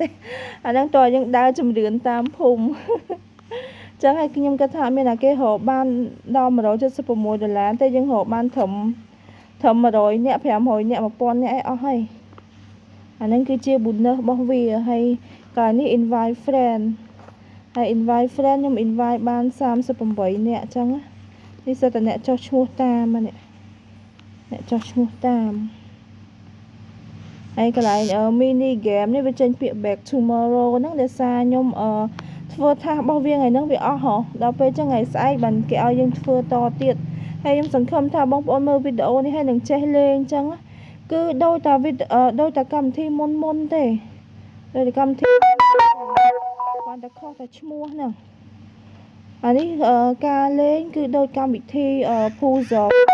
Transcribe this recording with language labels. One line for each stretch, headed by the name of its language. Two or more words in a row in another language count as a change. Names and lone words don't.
Khmer: អាហ្នឹងតើយើងដើរចម្រៀងតាមភូមិអញ្ចឹងហើយខ្ញុំគិតថាអត់មានអ្នកគេរកបានដល់$176ទេយើងរកបានត្រឹម100នាក់500នាក់1000នាក់អស់ហើយអាហ្នឹងគឺជា bonus របស់វាហើយកន្លែងនេះ
English: invite friend
Khmer: ហើយ
English: invite friend
Khmer: ខ្ញុំ invite បាន38នាក់អញ្ចឹងនេះសិតតែអ្នកចុះឈ្មោះតាមអ្នកចុះឈ្មោះតាម ហើយកន្លែង
English: mini game
Khmer: នេះវាចេញពាក្យ
English: back tomorrow
Khmer: ហ្នឹងដោយសារខ្ញុំធ្វើថារបស់វាថ្ងៃហ្នឹងវាអស់ហ៎ដល់ពេលចឹងថ្ងៃស្អែកបានគេឲ្យយើងធ្វើតទៀតហើយខ្ញុំសង្ឃឹមថាបងប្អូនមើលវីដេអូនេះហើយនឹងចេះលេងចឹងគឺដូចតែដូចតែកម្មវិធីមុនទេដូចតែកម្មវិធីគាត់តែខុសតែឈ្មោះហ្នឹងអានេះការលេងគឺដូចកម្មវិធីPuzzle